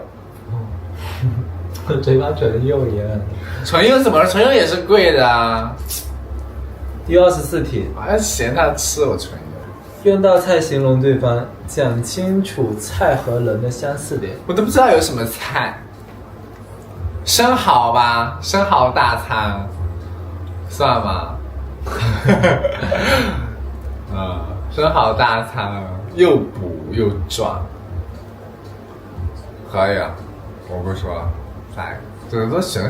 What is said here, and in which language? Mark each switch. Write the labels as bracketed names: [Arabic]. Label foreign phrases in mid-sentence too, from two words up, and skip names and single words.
[Chinese] 我嘴巴唇釉一樣。唇釉怎麼了？唇釉也是貴的啊。第24題，我還嫌他吃我唇釉。用道菜形容對方，講清楚菜和人的相似點。我都不知道有什麼菜。生蠔吧，生蠔大餐，算嗎？生蠔大餐又補又壯，可以啊，我不說了，來，這個都選